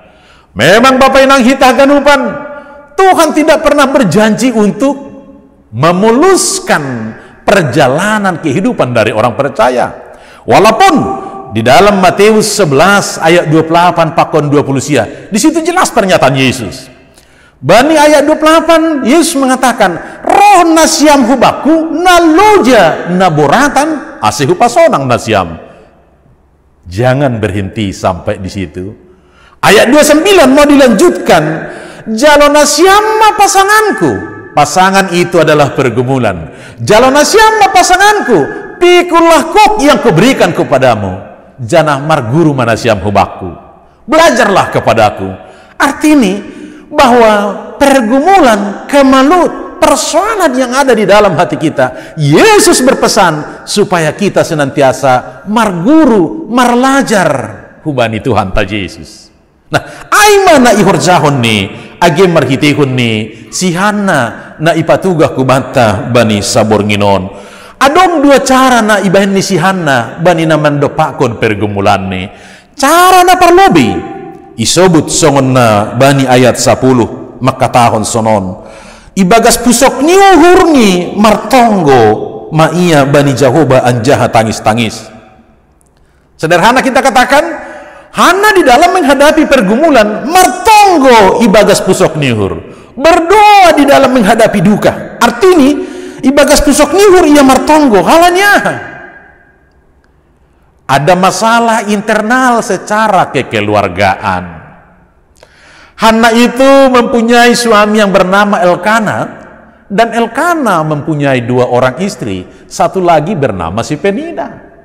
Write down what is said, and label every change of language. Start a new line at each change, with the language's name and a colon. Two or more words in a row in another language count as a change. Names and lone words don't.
Indonesian: Memang Bapak
Batak Simalungun: Inang hita ganupan,
Indonesian: Tuhan tidak pernah berjanji untuk memuluskan perjalanan kehidupan dari orang percaya. Walaupun di dalam Matius 11 ayat 28 pakon 20 sia. Di situ jelas pernyataan Yesus. Bani ayat 28 Yesus mengatakan,
Batak Simalungun: roh nasiam hubaku naloja naboratan asihu pasonang nasiam.
Indonesian: Jangan berhenti sampai di situ. Ayat 29 mau dilanjutkan, jalona siapa pasanganku? Pasangan itu adalah pergumulan. Jalona siapa pasanganku? Pikullah kok yang kuberikan kepadamu.
Batak Simalungun: Janah marguru manasiam hubaku.
Indonesian: Belajarlah kepadaku. Artinya bahwa pergumulan, kemalut, persoalan yang ada di dalam hati kita, Yesus berpesan supaya kita senantiasa
Batak Simalungun: marguru, marlajar hubani Tuhan ta Yesus. Nah, aimana ihorjahon ni age marhitihun ni sihana na ipatugah kubanta bani sabor nginon. Adong dua cara na ibahin ni sihana bani naman dopakon pergumulan ni. Cara na parlobi isobut songon na bani ayat 10 makatahon sonon. Ibagas pusok ni uhurni martonggo maia bani Jahoba anjaha tangis-tangis.
Indonesian: Sederhana kita katakan, Hana di dalam menghadapi pergumulan
Batak Simalungun: martonggo ibagas pusok nihur,
Indonesian: berdoa di dalam menghadapi duka. Artinya
Batak Simalungun: ibagas pusok nihur ia martonggo halanya
Indonesian: ada masalah internal secara kekeluargaan. Hana itu mempunyai suami yang bernama Elkana, dan Elkana mempunyai 2 orang istri, satu lagi bernama si Penina.